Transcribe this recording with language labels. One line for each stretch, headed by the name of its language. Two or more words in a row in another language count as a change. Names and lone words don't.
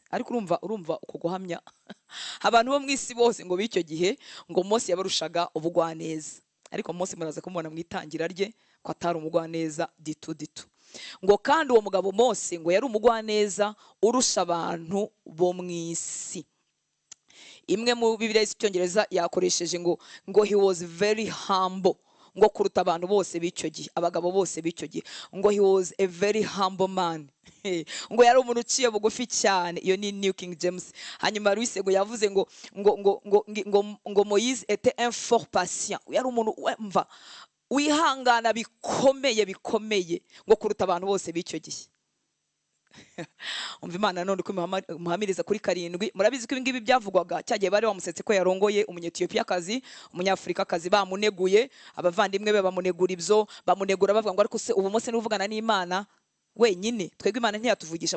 Kinyarwanda: Ariko urumva uko guhamya abantu bo mu isi bose ngo bicyo gihe ngo Mose yabarushaga ubugwaneza, ariko Mose muraza kumubona mu itangira rye ko atari umugwaneza ditu. Ngo kandi uwo mugabo Mose ngo yari umugwaneza urusha abantu bo mu isi. Imwe mu Bibiliya y'Icyongereza yakoresheje ngo
English: he was very humble,
Kinyarwanda: ngo kuruta abantu bose bicyo gihe, abagabo bose bicyo gihe, ngo
English: he was a very humble man.
Kinyarwanda: Ngo yari umuntu uciye bugufi cyane. Iyo ni New King James. Hanyuma Louis ngo yavuze ngo
French: Moïse était un fort patient.
Kinyarwanda: Yari umuntu wemva wihangana bikomeye ngo kuruta abantu bose bicyo gihe. Umva Imana none uko muhamiriza kuri 7. Murabizi ko ibingibi byavugwaga cyagiye bari bamusetse ko yarongoye umunyetiyopiyakazi, umunyafrikakazi, bamuneguye, abavandimwe be bamunegura ibyo, bamunegura bavuga ngo ariko se ubu Mose n'uvugana n'Imana wenyine, twebwe Imana ntiyatuvugisha.